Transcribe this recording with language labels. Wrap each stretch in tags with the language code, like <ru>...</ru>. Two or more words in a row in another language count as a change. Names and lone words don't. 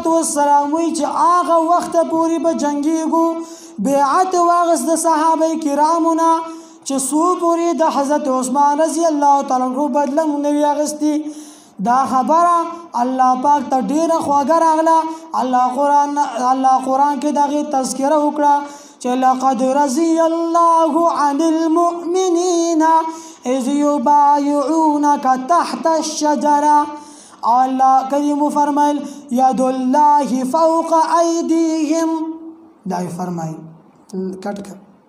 <ps>والسلام وی چې هغه وخت پورې به جنگیږو بیعت واغس د صحابه کرامو نه چې سو پورې د حضرت عثمان</ps> <ar>رضی الله تعالی عنہ</ar> <ps>بدله مونږ اغستی دا خبره الله پاک ته ډیره خواږه راغله الله قرآن کې دغه تذکره وکړه</ps> <ar>لقد رضي الله عن المؤمنين إذ يبايعونك تحت الشجرة</ar> <ps>الله کریم فرمایل</ps> <ar>يد الله فوق أيديهم</ar> <ps>دا فرمایل کټ</ps>